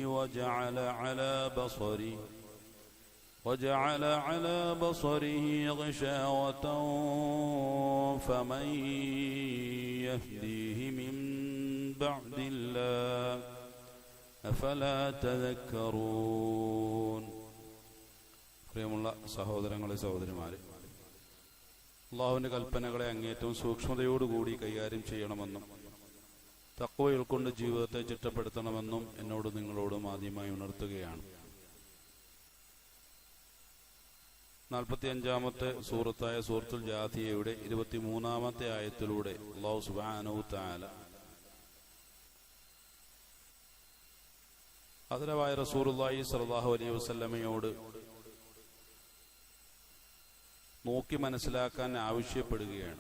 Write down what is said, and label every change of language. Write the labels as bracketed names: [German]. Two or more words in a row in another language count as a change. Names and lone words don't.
[Arabic] وجعل على بصره غشاوة فمن يهديه من بعد الله أفلا تذكرون. [Malayalam] പ്രിയമുള്ള സഹോദരങ്ങളെ സഹോദരിമാരെ, അള്ളാഹുവിൻ്റെ കൽപ്പനകളെ അങ്ങേറ്റവും സൂക്ഷ്മതയോടുകൂടി കൈകാര്യം ചെയ്യണമെന്നും തഖ്വ ഉൾക്കൊണ്ട് ജീവിതത്തെ ചിട്ടപ്പെടുത്തണമെന്നും എന്നോട് നിങ്ങളോടും ആദ്യമായി ഉണർത്തുകയാണ്. 45-ാമത്തെ സൂറത്തായ സൂറത്തുൽ ജാഥിയയുടെ 23-ാമത്തെ ആയത്തിലൂടെ [Arabic] الله سبحانه تعالى [Malayalam] ആദരവായ [Arabic] رسول الله صلى الله عليه وسلم [Malayalam] നോക്കി മനസ്സിലാക്കാൻ ആവശ്യപ്പെടുകയാണ്.